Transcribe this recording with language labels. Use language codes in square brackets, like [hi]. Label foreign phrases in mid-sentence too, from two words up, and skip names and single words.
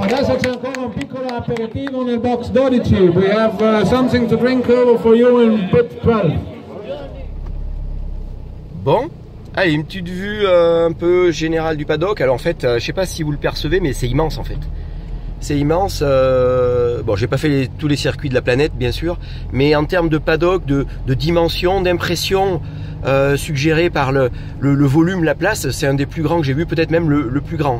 [it] Adesso c'è ancora un piccolo aperitivo nel Box 12. [en] We have something to drink for you in bit 12. [fr] Bon, allez, une petite vue un peu générale du paddock. Alors en fait, je sais pas si vous le percevez, mais c'est immense en fait. C'est immense. Bon, j'ai pas fait tous les circuits de la planète, bien sûr, mais en termes de paddock, de dimension, d'impression suggérée par le volume, la place, c'est un des plus grands que j'ai vu, peut-être même le plus grand.